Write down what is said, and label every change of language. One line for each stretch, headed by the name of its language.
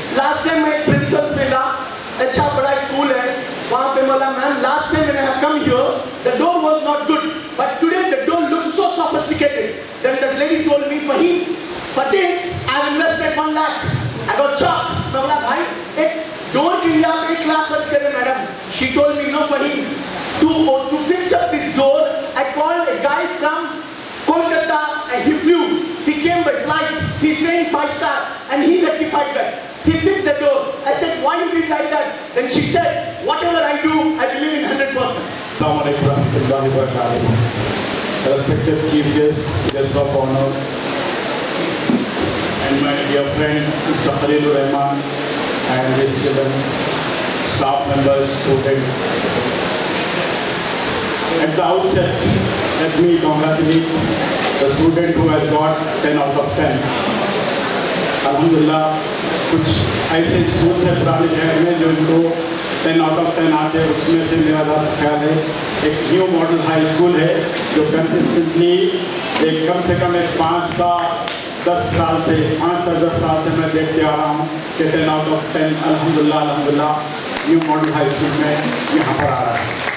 Hindi: Last time मैं principal मिला, अच्छा बड़ा स्कूल है, वहां पे बोला मैम
English: Last time मैंने come here the door was not good but today the door looks so sophisticated. Then that lady told me Fahim for this I invested 1 lakh. I got shocked.
Hindi: मैं बोला भाई एक door के लिए आप 1 लाख खर्च करें madam.
English: She told me no Fahim, to fix up this door I called a guy from Kolkata and he flew. He came by flight. He stayed 5 star and he rectified that. He fixed the door. I said why you did like that? Then she said whatever I do I believe in 100%.
Arabic: Assalamu alaikum warahmatullahi wabarakatuh.
English: Respected chief guest, guest of honor, and my dear friend Mr. Khalilur Rahman and his children, staff members, students. At the outset, let me congratulate the student who has got 10 out of 10.
Hindi: Alhamdulillah, कुछ ऐसे school है पुराने शहर में जो इनको 10 out of 10 आते हैं, उसमें से मेरा ख्याल है एक न्यू मॉडल हाई स्कूल है जो कंसिस्टेंटली एक कम से कम 5 से 10 साल से मैं देखते आ रहा हूँ कि 10 out of 10 अल्हम्दुलिल्लाह न्यू मॉडल हाई स्कूल में यहाँ पर आ रहा है।